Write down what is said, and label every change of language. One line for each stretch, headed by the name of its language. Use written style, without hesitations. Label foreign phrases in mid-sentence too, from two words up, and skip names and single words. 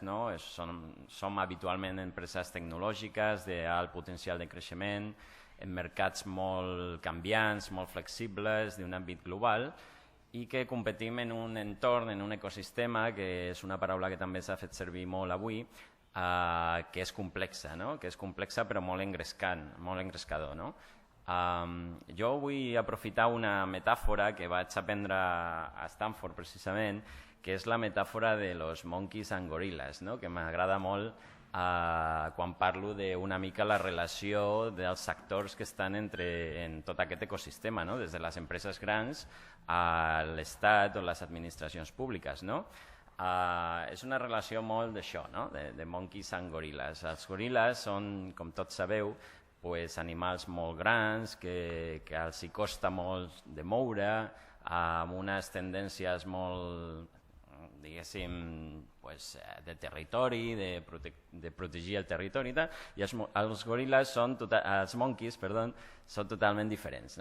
Catalan: Som habitualment empreses tecnològiques d'alt potencial de creixement, en mercats molt canviants, molt flexibles, d'un àmbit global, i que competim en un entorn, en un ecosistema, que és una paraula que també s'ha fet servir molt avui, que és complexa però molt engrescador. Jo vull aprofitar una metàfora que vaig aprendre a Stanford precisament, que és la metàfora de los
English: monkeys and gorillas,
Catalan: que m'agrada molt quan parlo d'una mica la relació dels sectors que estan en tot aquest ecosistema, des de les empreses grans a l'Estat o les administracions públiques. És una relació molt d'això, de
English: monkeys and gorillas.
Catalan: Els goril·les són, com tots sabeu, animals molt grans que els hi costa molt de moure, amb unes tendències molt, diguéssim, de territori, de protegir el territori, i els goril·les, els monkeys, són totalment diferents.